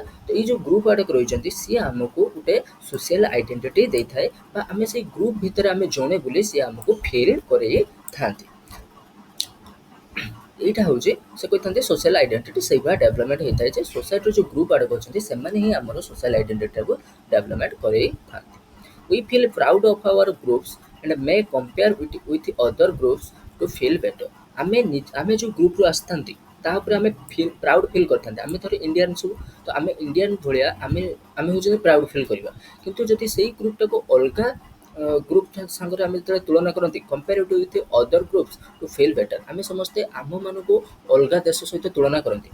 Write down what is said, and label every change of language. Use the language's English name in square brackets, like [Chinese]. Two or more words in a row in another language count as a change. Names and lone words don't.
[Odia] ତ ଏଇ ଯେଉଁ ଗ୍ରୁପ୍ ଆଡ଼କ ରହିଛନ୍ତି ସିଏ ଆମକୁ ଗୋଟେ [English] social identity [Odia] ଦେଇଥାଏ, ବା ଆମେ ସେଇ ଗ୍ରୁପ୍ ଭିତରେ ଆମେ ଜଣେ ବୋଲି ସିଏ ଆମକୁ ଫିଲ୍ କରେଇଥାନ୍ତି। ଏଇଟା ହେଉଛି ସେ କହିଥାନ୍ତି [English] social identity [Odia] ସେଇଭଳିଆ ଡେଭଲପମେଣ୍ଟ ହେଇଥାଏ ଯେ ସୋସାଇଟିର ଯେଉଁ ଗ୍ରୁପ୍ ଆଡ଼କ ଅଛନ୍ତି ସେମାନେ ହିଁ ଆମର [English] social identity development [Odia] କରେଇଥାନ୍ତି। [English] We feel proud of our groups and may compare with other groups to feel better। [Odia] ଆମେ ଯେଉଁ ଗ୍ରୁପ୍ରୁ ଆସିଥାନ୍ତି ତା ଉପରେ ଆମେ [English] proud feel [Odia] କରିଥାନ୍ତି। ଆମେ ଧର ଇଣ୍ଡିଆନ୍ ସବୁ, ତ ଆମେ ଇଣ୍ଡିଆନ୍ ଭଳିଆ ଆମେ ଆମେ ହେଉଛନ୍ତି [English] proud feel [Odia] କରିବା। କିନ୍ତୁ ଯଦି ସେଇ ଗ୍ରୁପ୍ଟାକୁ ଅଲଗା ଗ୍ରୁପ୍ ସାଙ୍ଗରେ ଆମେ ଯେତେବେଳେ ତୁଳନା କରନ୍ତି [English] comparative with other groups to feel better, [Odia] ଆମେ ସମସ୍ତେ ଆମମାନଙ୍କୁ ଅଲଗା ଦେଶ ସହିତ ତୁଳନା କରନ୍ତି।